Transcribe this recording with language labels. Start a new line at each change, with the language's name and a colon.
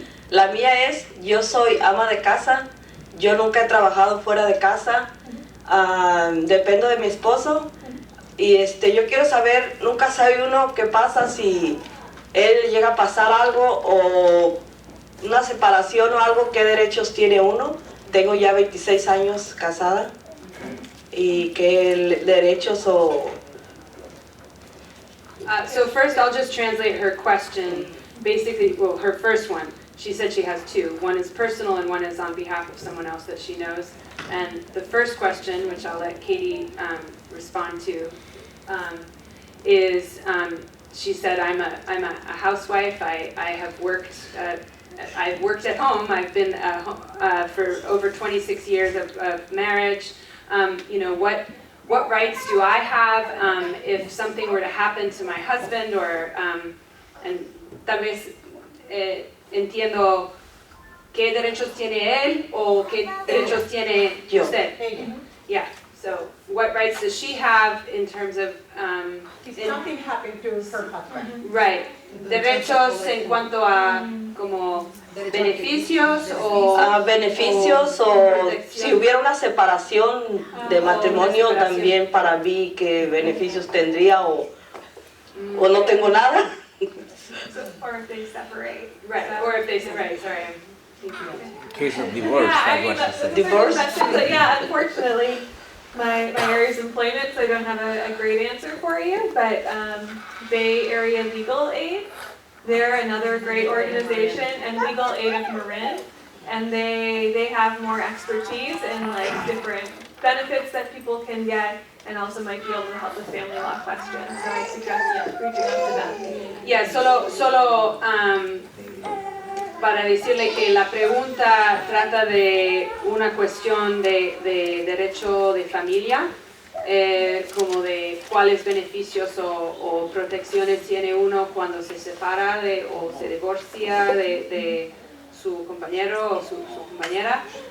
Spanish: La mía es, yo soy ama de casa, yo nunca he trabajado fuera de casa, dependo de mi esposo, y yo quiero saber, nunca sabe uno qué pasa si él llega a pasar algo o una separación o algo, qué derechos tiene uno. Tengo ya 26 años casada y qué derechos o...
English: So first I'll just translate her question, basically, well, her first one. she said she has two. One is personal and one is on behalf of someone else that she knows. And the first question, which I'll let Katie respond to, is she said, I'm a housewife. I have worked. I've worked at home. I've been for over 26 years of marriage. You know, what rights do I have if something were to happen to my husband, or and
Spanish: tal vez entiendo qué derechos tiene él o qué derechos tiene usted.
English: Yeah. So what rights does she have in terms of If something happened to her husband.
Spanish: right, derechos en cuanto a como beneficios o beneficios o si hubiera una separación de matrimonio también para mí qué beneficios tendría o no tengo nada.
English: Or if they separate. Right, or if they separate, sorry. Case of divorce, Yeah, I that's mean, what she that's said. a good question, but yeah, unfortunately, my area is employment, so I don't have a great answer for you, but Bay Area Legal Aid, they're another great organization, and Legal Aid of Marin, and they have more expertise in like different benefits that people can get, and also might be able to help with family law questions, so I suggest reaching out to them.
Spanish: Yeah, solo para decirle que la pregunta trata de una cuestión de derecho de familia, como de cuáles beneficios o protecciones tiene uno cuando se separa o se divorcia de su compañero o su compañera.